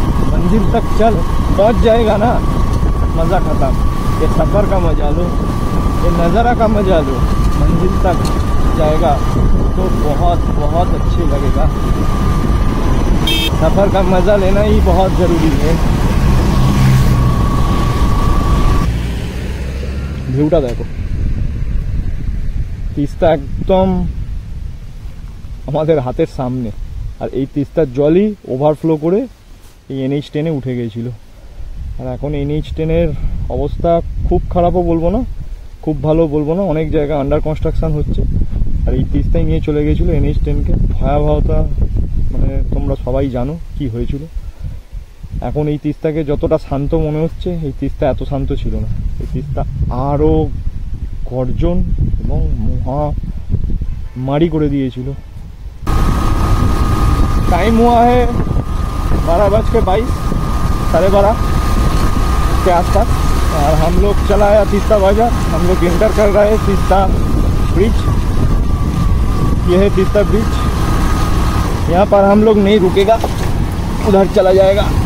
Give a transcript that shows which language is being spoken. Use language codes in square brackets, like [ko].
[hi] मंजिल तक चल पहुंच जाएगा ना, मज़ा ख़त्म। ये सफ़र का मज़ा लो, ये नज़ारा का मज़ा लो, मंजिल तक जाएगा तो बहुत बहुत अच्छे लगेगा। सफ़र का मज़ा लेना ही बहुत ज़रूरी है। [bn] ভিউটা দেখো, তিস্তা একদম আমাদের হাতের সামনে, আর এই তিস্তার জলই ওভারফ্লো করে এই NH10-এ উঠে গিয়েছিল। আর এখন NH10-এর অবস্থা খুব খারাপও বলবো না, খুব ভালো বলবো না, অনেক জায়গায় আন্ডার কনস্ট্রাকশন হচ্ছে। আর এই তিস্তায় নিয়ে চলে গিয়েছিল NH10-কে, ভয়াবহতা মানে তোমরা সবাই জানো কি হয়েছিল। এখন এই তিস্তাকে যতটা শান্ত মনে হচ্ছে, এই তিস্তা এত শান্ত ছিল না। এই তিস্তা আরও গর্জন এবং মহামারি করে দিয়েছিল। [hi] टाइम हुआ है 12:22, 12:30 के आसपास, और हम लोग चला आया तीस्ता बाजार। हम लोग इंटर कर रहे हैं तीस्ता ब्रिज। यह है तीस्ता ब्रिज, यहाँ पर हम लोग नहीं रुकेगा, उधर चला जाएगा।